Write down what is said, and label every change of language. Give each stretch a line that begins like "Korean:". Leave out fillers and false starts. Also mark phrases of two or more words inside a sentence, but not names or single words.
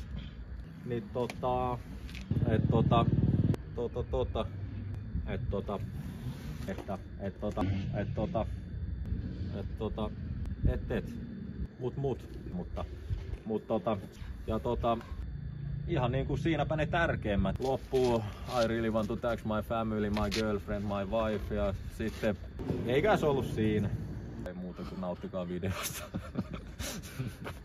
Finnish: Niin ihan niinku siinäpä ne tärkeimmät.
English: Loppuu I really want to thank my family, my girlfriend, my wife
Finnish: ja sitten eikä se ollut siinä. Ei muuta kuin nauttikaa videosta.